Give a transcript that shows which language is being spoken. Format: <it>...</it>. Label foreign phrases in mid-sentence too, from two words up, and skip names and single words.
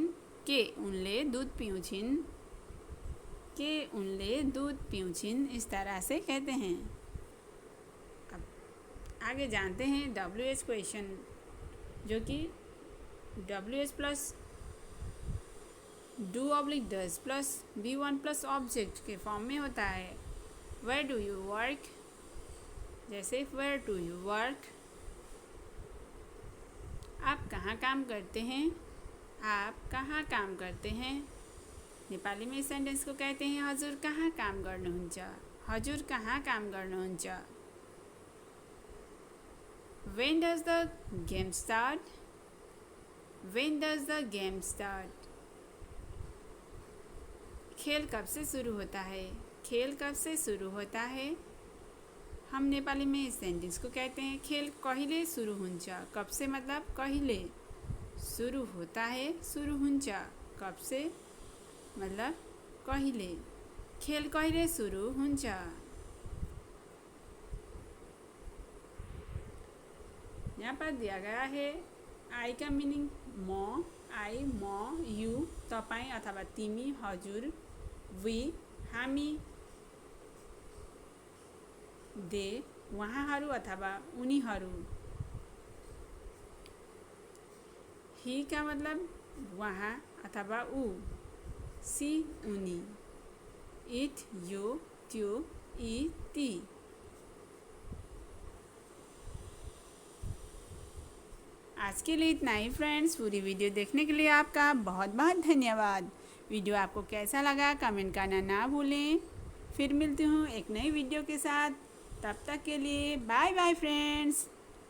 <ne>के उनले दूध पिउँछिन्। के उनले दूध पिउँछिन्</ne> <hi>इस तरह से कहते हैं। अब आगे जानते हैं</hi> <en>WH question,</en> <hi>जो कि</hi> <en>WH plus do oblique does plus V1 plus object</en> <hi>के फॉर्म में होता है।</hi> <en>where do you work, जैसे where do you work.</en> <hi>आप कहाँ काम करते हैं। आप कहाँ काम करते हैं। नेपाली में इस सेंटेंस को कहते हैं</hi> <ne>हजुर कहाँ काम गर्नुहुन्छ। हजुर कहाँ काम गर्नुहुन्छ।</ne> <en>When does the game start? When does the game start?</en> <hi>खेल कब से शुरू होता है। खेल कब से शुरू होता है। हम नेपाली में इस सेंटेंस को कहते हैं</hi> <ne>खेल कहिले सुरु हुन्छ।</ne> <hi>कब से मतलब कहिले। सुरु होता है</hi> <ne>सुरु हुन्छ।</ne> <hi>कब से मतलब कहिले।</hi> <ne>खेल कहिले सुरु हुन्छ।</ne> <hi>यहाँ पर दिया गया है आई का मीनिंग म, आई म, यू तपाईं अथवा तिमी, हजुर वी हामी, दे उहाँहरू अथवा उनीहरू। ही का मतलब वहाँ अथवा ऊ, सी उनी, इट</hi> <ne>यो त्यो ई ती।</ne> <hi>आज के लिए इतना ही फ्रेंड्स। पूरी वीडियो देखने के लिए आपका बहुत बहुत धन्यवाद। वीडियो आपको कैसा लगा कमेंट करना ना भूलें। फिर मिलती हूँ एक नई वीडियो के साथ। तब तक के लिए</hi> <en>bye bye friends.</en>